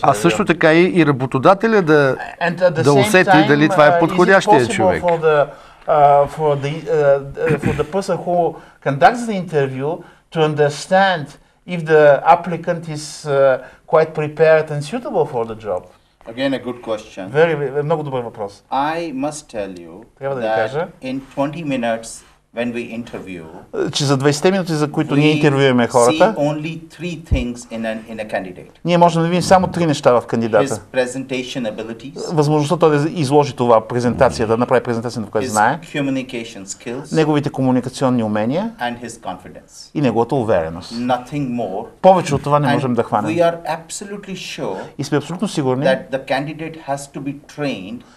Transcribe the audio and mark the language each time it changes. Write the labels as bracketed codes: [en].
[bg] А също така и работодателя да усети дали това е подходящия човек. [en] For the person who conducts the interview to understand if the applicant is quite prepared and suitable for the job? Again, a good question. [bg] Много добър въпрос. [en] I must tell you that in 20 minutes when we interview, [bg] че за 20 минути, за които ние интервюираме хората, [en] only three things in a candidate. [bg] Ние можем да видим само три неща в кандидата. [en] His presentation abilities, [bg] възможността той да изложи това презентация, да направи презентация, в която знае, [en] communication skills, [bg] неговите комуникационни умения [en] and his confidence. [bg] И неговата увереност. [en] Nothing more. [bg] Повече от това не можем да хванем. [en] We are absolutely sure [bg] и сме абсолютно сигурни, [en] that the candidate has to be trained,